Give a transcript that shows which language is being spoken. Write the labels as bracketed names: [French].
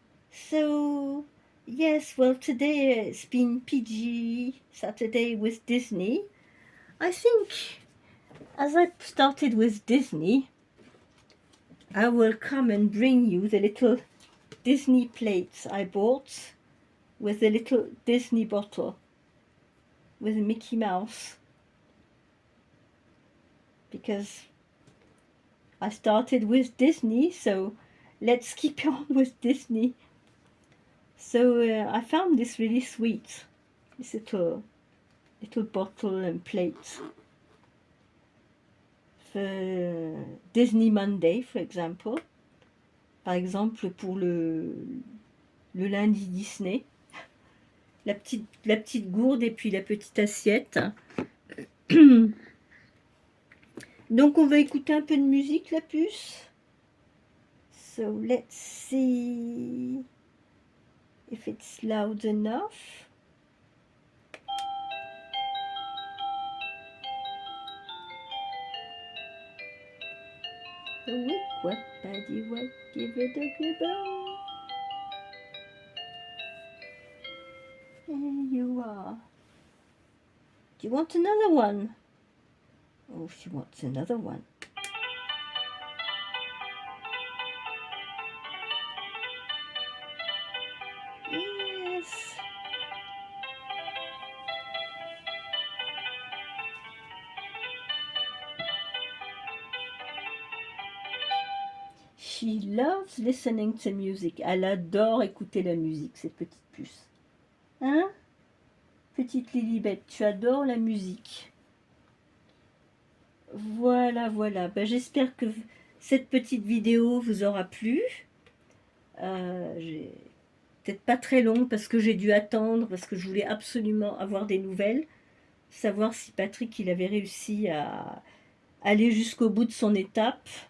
[English] So, yes, well, today it's been PG Saturday with Disney. I think as I started with Disney, I will come and bring you the little Disney plates I bought with the little Disney bottle with Mickey Mouse. Because I started with Disney, so let's keep on with Disney. So I found this really sweet, this little bottle and plate for Disney Monday, for example. [French] Par exemple, pour le lundi Disney, la petite gourde et puis la petite assiette. Donc on va écouter un peu de musique, la puce. [English] So let's see if it's loud enough. The wick wack paddy wack, give it a gibber. There you are. Do you want another one? Oh, she wants another one. Yes. She loves listening to music. [French] Elle adore écouter la musique, cette petite puce. Hein? Petite Lilibet, tu adores la musique. Voilà, voilà. Ben, j'espère que cette petite vidéo vous aura plu. Peut-être pas très longue parce que j'ai dû attendre, parce que je voulais absolument avoir des nouvelles, savoir si Patrick il avait réussi à aller jusqu'au bout de son étape.